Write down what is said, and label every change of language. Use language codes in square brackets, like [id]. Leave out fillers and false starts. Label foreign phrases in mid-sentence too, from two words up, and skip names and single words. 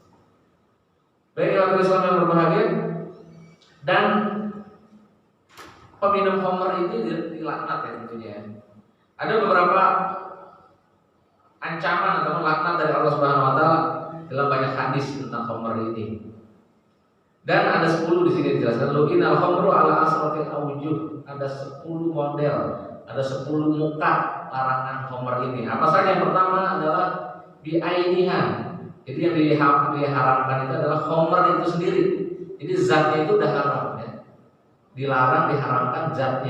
[id] Baik, orang Islam yang berbahagia, dan peminum khamar ini dilaknat, ya, tentunya. Ada beberapa ancaman atau laknat dari Allah [ar] سبحانه وتعالى [id] dalam banyak hadis tentang khamar ini. Dan ada 10 di sini dijelaskan. [ar] لعنت الخمر على عشرة أوجه. [id] Ada 10 model, ada 10 muka larangan khamar ini. Apa saja? Yang pertama adalah bi'ainiha. Jadi yang diharamkan itu adalah khamar itu sendiri. Jadi zatnya itu udah haram, ya. Dilarang, diharamkan zatnya.